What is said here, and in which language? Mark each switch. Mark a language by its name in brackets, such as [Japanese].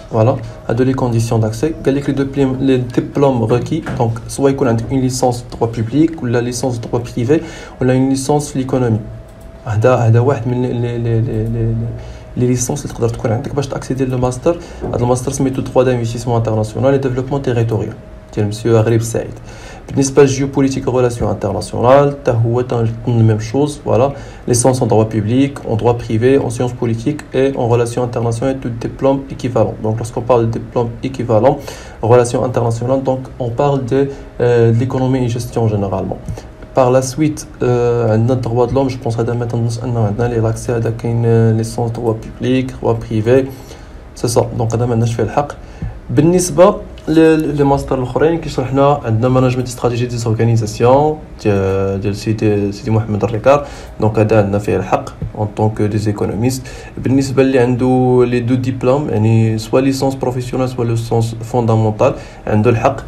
[French] Voilà, à deux les conditions d'accès. [Arabic] قال لك [French] les diplômes requis, donc soit [Arabic] يكون عندك [French] une licence de droit public ou la licence de droit privé ou la une licence l'économie. [Arabic] هذا واحد من les licences اللي تقدر تكون عندك باش تاكسيدي للماستر. هذا الماستر سميتو droit d'investissement international et développement territorial ديال مسيو غريب السعيد. بالنسبه للجيوبوليتيك ريلاسيون انترناسيونال حتى هو تنظن ميم شوز. [French] فوالا ليسونس en droit public, en droit privé, en sciences politiques et en relations internationales, de diplôme équivalent. Donc lorsqu'on parle de diplôme équivalent en relations internationales, donc on parle de l'économie et gestion généralement. Par la suite [Arabic] عندنا [French] droit de l'homme. je pense [Arabic] هذا ما تنظنش انه عندنا لي لاكسي. هذا كاين ليسونس [French] droit public, droit privé, c'est ça. [Arabic] donc هذا ما عندناش فيه الحق. بالنسبه لي ماستر الاخرين كي شرحنا عندنا مانجمنت استراتيجي دي زورغانيزاسيون ديال سيدي محمد الركار. دونك هذا عندنا فيه الحق اون طونك دي زيكونوميست. بالنسبه اللي عنده لي دو ديبلوم يعني سوا ليسونس بروفيسيونيل سوا ليسونس فوندامونتال عنده الحق.